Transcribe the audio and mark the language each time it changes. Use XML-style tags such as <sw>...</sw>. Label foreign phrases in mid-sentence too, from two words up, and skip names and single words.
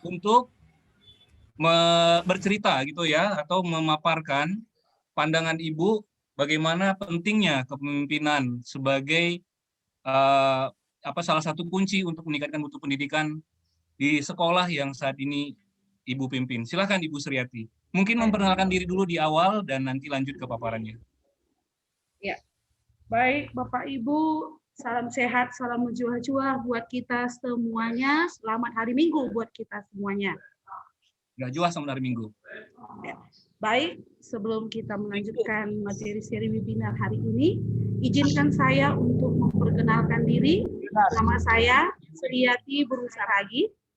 <id>untuk bercerita gitu ya, atau memaparkan pandangan Ibu bagaimana pentingnya kepemimpinan sebagai salah satu kunci untuk meningkatkan mutu pendidikan di sekolah yang saat ini Ibu pimpin. Silakan Ibu Sriati. Mungkin memperkenalkan diri dulu di awal dan nanti lanjut ke paparannya. Ya. Baik, Bapak Ibu, salam sehat, salam menjuah-juah buat kita semuanya. Selamat hari Minggu buat kita semuanya. Nggak jual sama hari Minggu. Ya. Baik, sebelum kita melanjutkan materi seri webinar hari ini, izinkan saya untuk memperkenalkan diri. Nama saya Sriati Buru Saragi.</id>